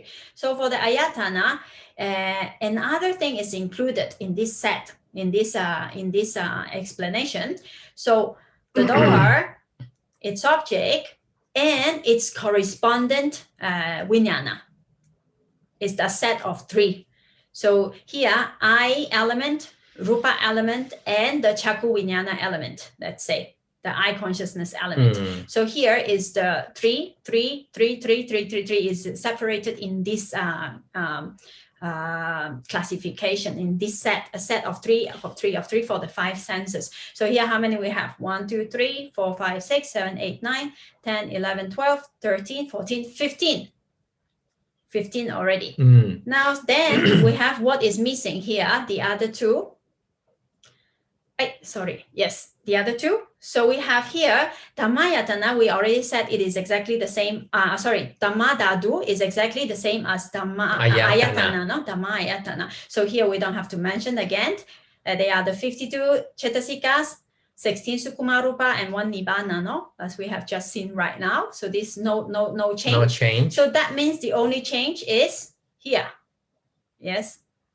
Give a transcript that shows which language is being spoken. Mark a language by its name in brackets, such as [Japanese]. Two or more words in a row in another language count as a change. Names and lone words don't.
[English] So for the ayatana, another thing is included in this set, in this explanation. So the door, its object, and its correspondent vijnana is the set of 3. So here, I element, rupa element, and the [Pali] chakku vijnana [English] element, let's say. The I consciousness element. So here is the 3 is separated in this classification, in this set, a set of 3 for the 5 senses. So here, how many we have? 1, 2, 3, 4, 5, 6, 7, 8, 9, 10, 11, 12, 13, 14, 15. 15 already. Now then we have what is missing here, the other 2. Yes, the other 2. So we have here Dhammayatana. We already said it is exactly the same. [Pali] Dhamma dhātu [English] is exactly the same as [Pali] Dhamma āyatana, [English] no? [Pali] Dhamma āyatana. [English] So here we don't have to mention again. They are the 52 cetasikas, 16 [Pali] sukuma rupa, [English] and 1 nibbana, no? As we have just seen right now. So this no change. No change. So that means the only change is here. Yes.